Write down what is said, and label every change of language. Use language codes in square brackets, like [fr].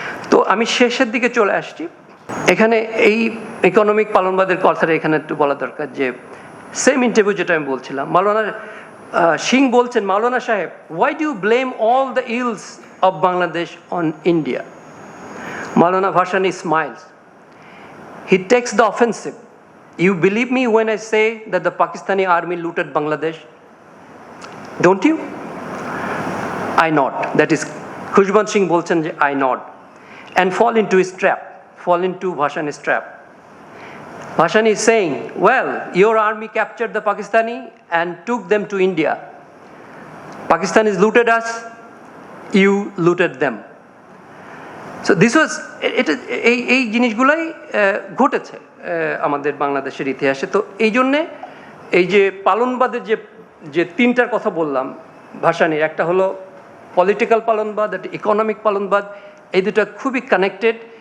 [bn] তো আমি শেষের দিকে চলে আসছি। এখানে এই ইকোনমিক পালনবাদের কথাটা এখানে একটু বলা দরকার, যে সেম ইন্টারভিউ যেটা আমি বলছিলাম, মাওলানা সিং বলছেন, মাওলানা সাহেব, [en] Why do you blame all the ills of Bangladesh on India? Maulana Bhashani smiles, he takes the offensive. You believe me when I say that the Pakistani army looted Bangladesh? Don't you? I nod. That is, Khushbant Singh [bn] bolchen je [en] I nod, and fall into his trap, fall into Bhashani's trap. Bhashani is saying, well, your army captured the Pakistani and took them to India. Pakistanis looted us, you looted them. So this was, [bn] এই জিনিসগুলোই ঘটেছে আমাদের বাংলাদেশের ইতিহাসে। তো এই জন্যে এই যে পালনবাদের যে তিনটার কথা বললাম ভাসানীর, একটা হলো পলিটিক্যাল পালনবাদ, একটা ইকোনমিক পালনবাদ, এই দুটা খুবই কানেক্টেড।